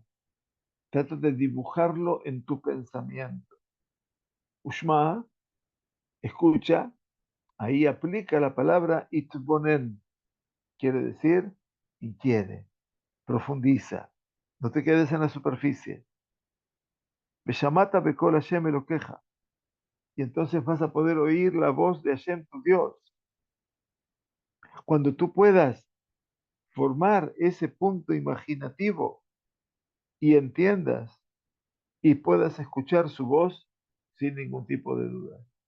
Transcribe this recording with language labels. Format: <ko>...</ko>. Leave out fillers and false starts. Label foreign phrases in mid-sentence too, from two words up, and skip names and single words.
<es>Trata de dibujarlo en tu pensamiento. Ushma, escucha, ahí aplica la palabra itbonen, quiere decir inquiere, profundiza, no te quedes en la superficie.</es> <he>בשמעת בקול השם אלקיך,</he> <es>y entonces vas a poder oír la voz de Hashem tu Dios. Cuando tú puedas formar ese punto imaginativo y entiendas y puedas escuchar su voz sin ningún tipo de duda.</es>